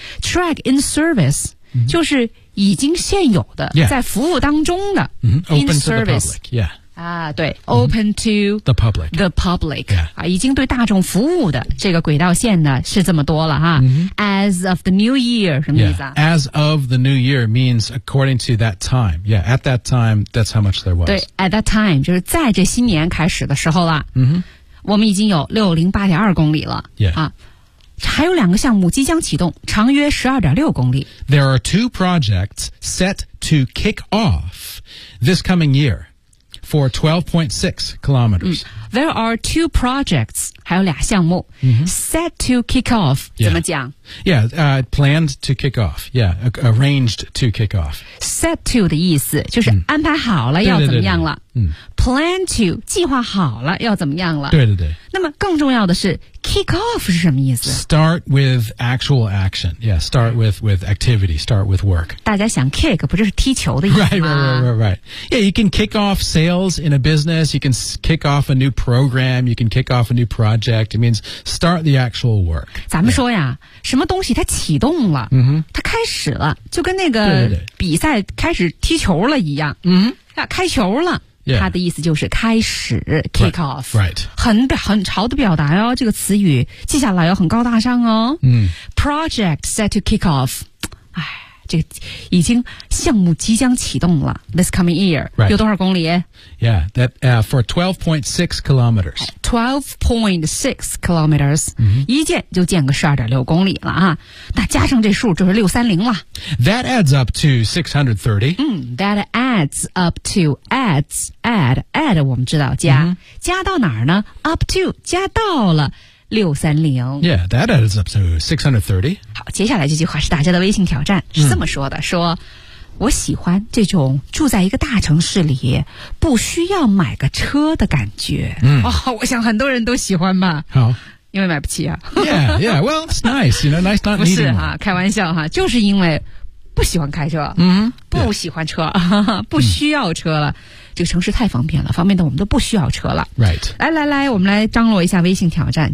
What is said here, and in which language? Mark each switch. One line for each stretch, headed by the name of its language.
English: track in service、mm-hmm.
Chinese: 就是已经现有的、
English: yeah.
Chinese: 在服务当中的、
English: mm-hmm. in open service. To the public、yeah. 啊、对 open、mm-hmm. to the public, the public.、 Yeah.
Chinese: 啊、已经对大众服务的这个轨道线呢是这么多了、啊
English: mm-hmm. as of the new year
Chinese: 什么意思、
English: 啊 yeah. as of the new year means according to that time yeah, at that time that's how much there was
Chinese: 对
English: at that time
Chinese: 就是在这新年开始的时候了、
English: mm-hmm.
Chinese: 我们已经有 608.2 公里了、
English: yeah.
Chinese: 啊、还有两个项目即将启动长约 12.6 公里
English: There are two projects set to kick off this coming year for 12.6 kilometers、嗯、There are two projects
Chinese: 还有俩项目、
English: mm-hmm. set to kick off、 yeah.
Chinese: 怎么讲
English: Yeah,、planned to kick off Yeah, arranged to kick off
Chinese: Set to 的意思就是安排好了、嗯、要怎么样了对对对对、嗯 Plan to, 计划好了要怎么样了对对对。那么更重要的是 ,kick off 是什么意思
English: ?start with actual action. Yeah, start with activity, start with work.
Chinese: 大家想 kick, 不就是踢球的意思吗
English: Right. Yeah, you can kick off sales in a business, you can kick off a new program, you can kick off a new project. It means start the actual work.
Chinese: 咱们说呀、yeah. 什么东西它启动了、
English: mm-hmm.
Chinese: 它开始了就跟那个比赛开始踢球了一样嗯、mm-hmm. 开球了。
English: Yeah.
Chinese: 他的意思就是开始 kick off
English: right.
Chinese: 很潮的表达哦这个词语记下来哦很高大上哦、嗯、
English: Project set to kick off
Chinese: 哎，这已经项目即将启动了
English: This coming year、 right.
Chinese: 有多少公里
English: Yeah, that, for 12.6 kilometers 12.6 kilometers、mm-hmm.
Chinese: 一建就建个12.6公里了、啊、那加上这数就是630了
English: That adds up to 630 That adds up to add
Chinese: 我们知道加、
English: mm-hmm.
Chinese: 加到哪儿呢 up to 加到了630
English: Yeah, that adds up to 630.
Chinese: 好，接下来这句话是大家的微信挑战，是这么说的、嗯、说我喜欢这种住在一个大城市里不需要买个车的感觉。嗯、哦，我想很多人都喜欢吧。好。因为买不起啊。
English: Yeah, yeah, well, it's nice, you know, nice not needing
Chinese: 不是啊，开玩笑哈、啊、就是因为不喜欢开车，嗯，不喜欢车，不需要车了。这个城市太方便了，方便的我们都不需要车了。
English: Right.
Chinese: 来来来，我们来张罗一下微信挑战。